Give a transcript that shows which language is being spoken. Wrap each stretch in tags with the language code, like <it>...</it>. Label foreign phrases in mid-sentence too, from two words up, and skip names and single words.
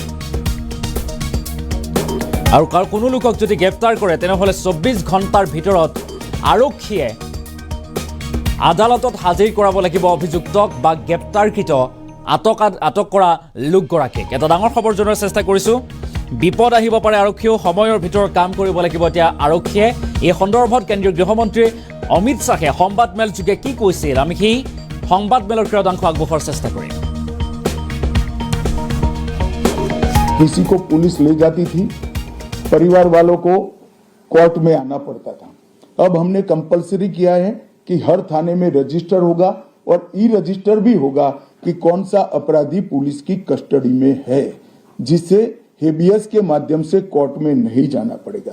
<as>আৰু কোনো লোকক যদি গ্ৰেপ্তাৰ কৰে তেনেহ'লে 24 ঘণ্টাৰ ভিতৰত আৰক্ষীয়ে আদালতত হাজিৰ কৰাব লাগিব অভিযুক্তক বা গ্ৰেপ্তাৰকৃত আটক কৰা লোকগৰাকীক এটা ডাঙৰ খবৰ জনোৱাৰ চেষ্টা কৰিছো বিপদ আহিব পাৰে আৰক্ষীও সময়ৰ ভিতৰত কাম কৰিব লাগিব এতিয়া আৰক্ষীয়ে এই সন্দৰ্ভত কেন্দ্ৰীয় গৃহমন্ত্ৰী অমিত শ্বাহে সংবাদমেল যোগে কি কৈছিল আমি সেই সংবাদমেলৰ ক্ৰদাংশ আগবঢ়োৱাৰ চেষ্টা কৰিম</as> <hi>किसी को पुलिस ले जाती थी परिवार वालों को कोर्ट में आना पड़ता था अब हमने कंपलसरी किया है कि हर थाने में रजिस्टर होगा और ई रजिस्टर भी होगा कि कौन सा अपराधी पुलिस की कस्टडी में है जिससे हेबियस के माध्यम से कोर्ट में नहीं जाना पड़ेगा</hi>